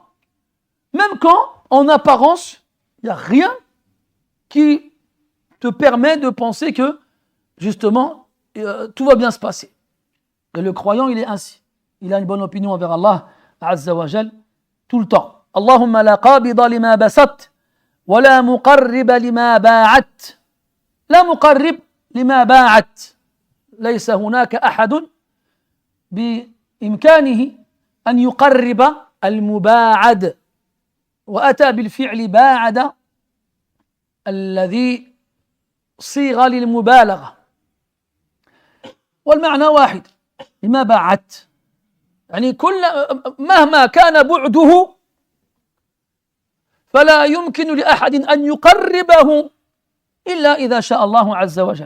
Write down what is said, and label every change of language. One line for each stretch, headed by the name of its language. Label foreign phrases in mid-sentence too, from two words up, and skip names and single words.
French: Même quand, en apparence, il n'y a rien qui te permet de penser que, justement, tout va bien se passer. Et le croyant, il est ainsi. Il a une bonne opinion envers
Arabic: الله عز وجل
French: tout le temps.
Arabic: اللهم لا قابض لما بسطت ولا مقرب لما باعدت. لا مقرب لما باعدت. ليس هناك أحد بإمكانه أن يقرب المباعد وأتى بالفعل باعد الذي صيغ للمبالغة والمعنى واحد لما باعدت يعني مهما كان بعده فلا يمكن لأحد أن يقربه إلا إذا شاء الله عز وجل.